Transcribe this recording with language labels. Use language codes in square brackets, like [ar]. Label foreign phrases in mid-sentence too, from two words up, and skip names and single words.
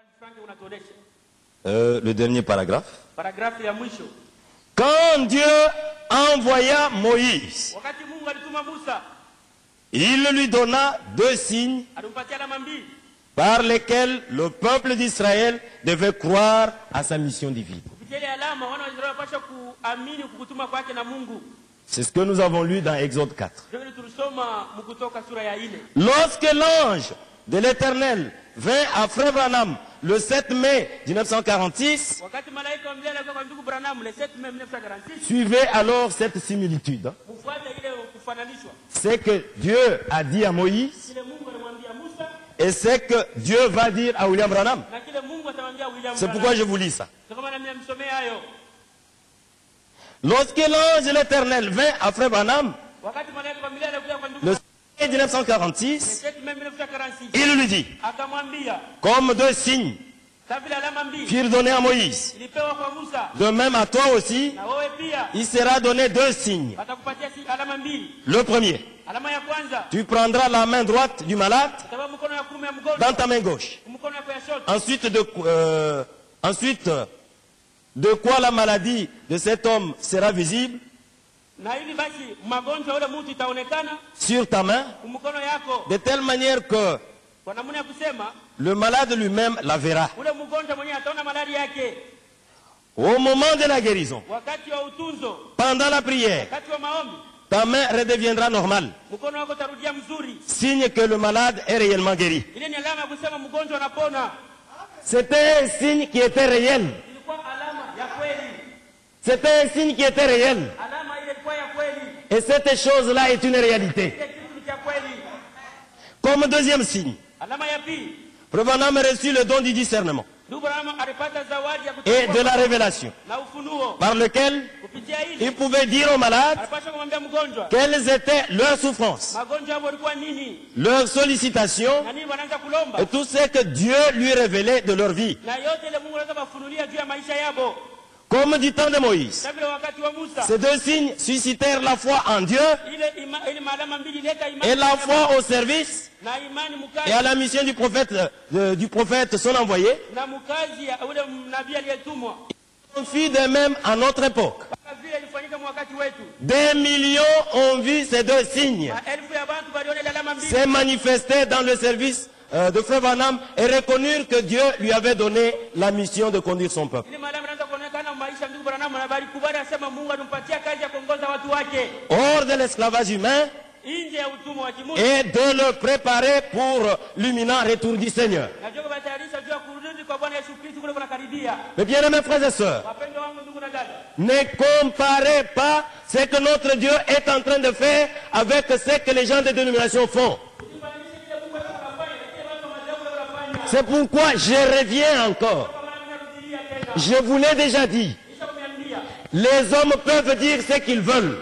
[fr] Le dernier paragraphe. [sw] Paragraphe ya mwisho. [fr] Quand Dieu envoya Moïse, [sw] Wakati Mungu alituma Musa, [fr] il lui donna 2 signes [sw] alimpatia alama mbili [fr] par lesquels le peuple d'Israël devait croire à sa mission divine. [sw] kupitia ile alama wana wa Israeli wanapaswa kuamini kukutuma kwake na Mungu. [fr] C'est ce que nous avons lu dans Exode 4. [sw] Ndio tulisoma Kutoka sura ya 4. [fr] Lorsque l'ange de l'Éternel vint à Frère Branham le 7 mai 1946, [sw] Wakati malaika wa Mungu alikuwa kwa ndugu Branham [fr] le 7 mai 1946, suivez alors cette similitude. [sw] mfuate ile kufananishwa. [fr] C'est que Dieu a dit à Moïse, [sw] Kile Mungu alimwambia Musa [fr] et c'est que Dieu va dire à William Branham. [sw] na kile Mungu atamwambia William. [fr] C'est pourquoi je vous lis ça. [sw] Ndio kama mimi nimsomea hayo. [fr] Lorsque l'ange de l'Éternel vint à Frère Branham [sw] Wakati malaika wa Mungu alikuwa kwa ndugu [fr] le 7 mai 1946, [sw] 7 mai 1946, [fr] il lui dit, [sw] akamwambia [fr] comme 2 signes [sw] kama vile alama mbili [fr] furent donnés à Moïse, [sw] ilipewa kwa Musa, [fr] de même à toi aussi, [sw] na wewe pia [fr] il sera donné 2 signes. [sw] atakupatia alama mbili. [fr] Le premier, [sw] Alama ya kwanza, [fr] tu prendras la main droite du malade [sw] utakuwa mkono ya kuume ya mgonjwa, [fr] dans ta main gauche. [sw] mkono wako ya shoto. [fr] Ensuite, de quoi la maladie de cet homme sera visible [sw] Na ili basi magonjwa yule mtu itaonekana [fr] sur ta main, [sw] mkono yako, [fr] de telle manière que [sw] kwa namna ya kusema [fr] le malade lui-même la verra. [sw] ule mgonjwa mwenyewe ataona malali yake [fr] Au moment de la guérison, [sw] wakati wa utunzo, [fr] pendant la prière, [sw] wakati wa maombi, [fr] ta main redeviendra normale. [sw] mkono wako utarudia mzuri. [fr] Signe que le malade est réellement guéri. [sw] Ile ni alama ya kusema mgonjwa anapona. [fr] C'était un signe qui était réel. [sw] Ilikuwa alama ya kweli, [fr] C'était un signe qui était réel. [sw] alama ile ilikuwa ya kweli, [fr] Et cette chose-là est une réalité. [sw] ile kitu cha kweli. [fr] Comme deuxième signe, [sw] Alama ya pili, [fr] Frère Branham a reçu le don du discernement [sw] ndugu Branham alipata zawadi ya [fr] et de [sw] kutambua [fr] la révélation, [sw] na ufunuo. [fr] par lequel [sw] Kupitia [fr] il [sw] hili [fr] pouvait dire aux malades [sw] alipaswa kumwambia mgonjwa [fr] quelles étaient leurs souffrances, [sw] magonjwa yao yalikuwa nini [fr] leurs sollicitations [sw] na nini wanaanza kulomba, [fr] et tout ce que Dieu lui révélait de leur vie. [sw] na yote ile Mungu anaweza kufunulia juu ya maisha yao. [fr] Comme du temps de Moïse, [sw] Kama vile wakati wa Musa, [fr] ces 2 signes suscitèrent la foi en Dieu [sw] ile alama mbili ileta imani [fr] et la foi au service [sw] na imani [fr] et [sw] mkazi [fr] à la mission du prophète son envoyé. [sw] na mkazi ya ule nabii aliyetumwa. [fr] On fit de même à notre époque. [sw] Kama vile ilifanyika wakati wetu, [fr] Des millions ont vu ces 2 signes [sw] maelfu ya watu waliona ile alama mbili [fr] se manifester dans le service de Frère Branham et reconnurent que Dieu lui avait donné la mission de conduire son peuple. [sw] ile alama inaanza kuonekana maisha ndugu Branham, na habari kubwa anasema Mungu anampatia kazi ya kuongoza watu wake [fr] Hors de l'esclavage humain [sw] nje ya utumwa wa kimungu, [fr] et de le préparer pour l'imminent retour du Seigneur. [sw] na jua kubatayarisha juu ya kurudi kwa Bwana Yesu Kristo kule kunakaribia. [fr] Mes bien-aimés frères et sœurs, [sw] Wapendwa wangu ndugu na dada, [fr] ne comparez pas ce que notre Dieu est en train de faire avec ce que les gens des dénominations font. C'est pourquoi je reviens encore. Je vous l'ai déjà dit. Les hommes peuvent dire ce qu'ils veulent.